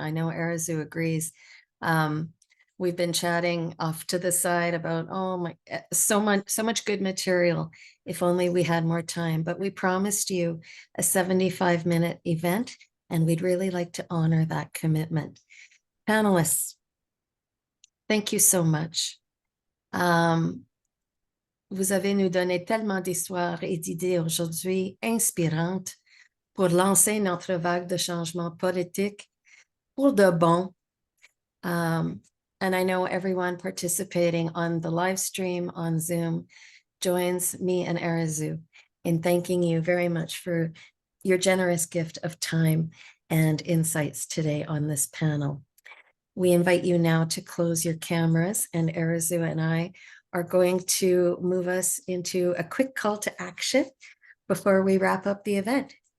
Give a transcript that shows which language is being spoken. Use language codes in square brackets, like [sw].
[en] I know Arezou agrees. We've been chatting off to the side about, oh my, so much good material. If only we had more time, but we promised you a 75-minute event and we'd really like to honor that commitment. Panelists, thank you so much. [fr] Vous avez nous donné tellement d'histoires et d'idées aujourd'hui inspirantes pour lancer notre vague de changement politique pour de bon. [en] And I know everyone participating on the live stream on Zoom joins me and Arezou in thanking you very much for your generous gift of time and insights today on this panel. We invite you now to close your cameras, and Arezou and I are going to move us into a quick call to action before we wrap up the event.